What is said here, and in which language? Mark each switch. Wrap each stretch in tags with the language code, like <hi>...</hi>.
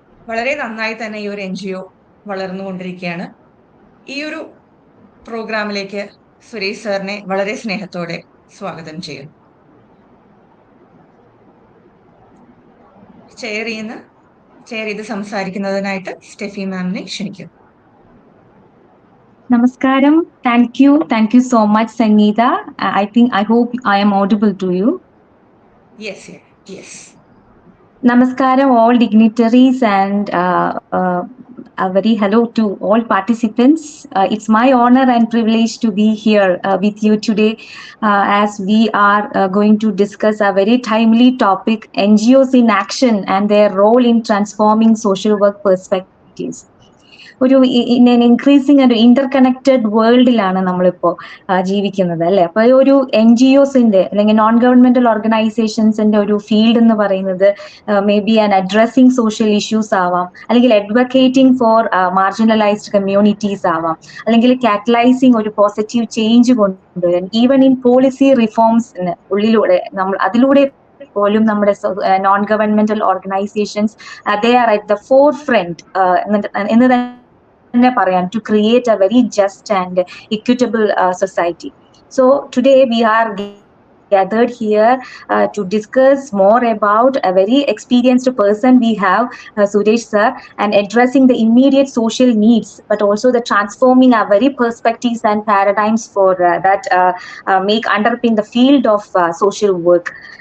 <ml>വളരെ നന്നായി തന്നെ ഈ ഒരു NGO വളർന്നുകൊണ്ടിരിക്കുകയാണ്. ഈ ഒരു പ്രോഗ്രാമിലേക്ക് സുരേഷ് സാറിനെ വളരെ സ്നേഹത്തോടെ സ്വാഗതം ചെയ്യുന്നു. ചെയർ ചെയ്ത് സംസാരിക്കുന്നതിനായിട്ട് Steffi മാമിനെ ക്ഷണിക്കും. Namaskaram.</ml> <en>Thank you so much, Sangeeta. I hope I am audible to you. Yes, Yes. Namaskaram, all dignitaries, and a very hello to all participants. It's my honor and privilege to be here with you today as we are going to discuss a very timely topic, NGOs in action and their role in transforming social work perspectives.</en> <ml>ഒരു in increasing ഒരു interconnected വേൾഡിലാണ് നമ്മളിപ്പോൾ ജീവിക്കുന്നത് അല്ലെ. അപ്പൊ ഒരു NGOസിന്റെ അല്ലെങ്കിൽ non governmental ഓർഗനൈസേഷൻസിന്റെ ഒരു field എന്ന് പറയുന്നത് may be an addressing social issues ആവാം, അല്ലെങ്കിൽ അഡ്വക്കേറ്റിംഗ് ഫോർ മാർജിനലൈസ്ഡ് കമ്മ്യൂണിറ്റീസ് ആവാം, അല്ലെങ്കിൽ കാറ്റലൈസിങ് ഒരു പോസിറ്റീവ് ചേഞ്ച് കൊണ്ടുവരാൻ, ഈവൻ ഇൻ പോളിസി റിഫോംസിന് ഉള്ളിലൂടെ നമ്മൾ അതിലൂടെ പോലും നമ്മുടെ non governmental organisations</ml> <en>they are at the forefront</en> <ml>എന്ന് പറയാം,</ml> <en>to create a very just and equitable society. So today we are gathered here to discuss more about a very experienced person we have, Suresh sir, and addressing the immediate social needs, but also the transforming our very perspectives and paradigms for that make underpin the field of social work.</en>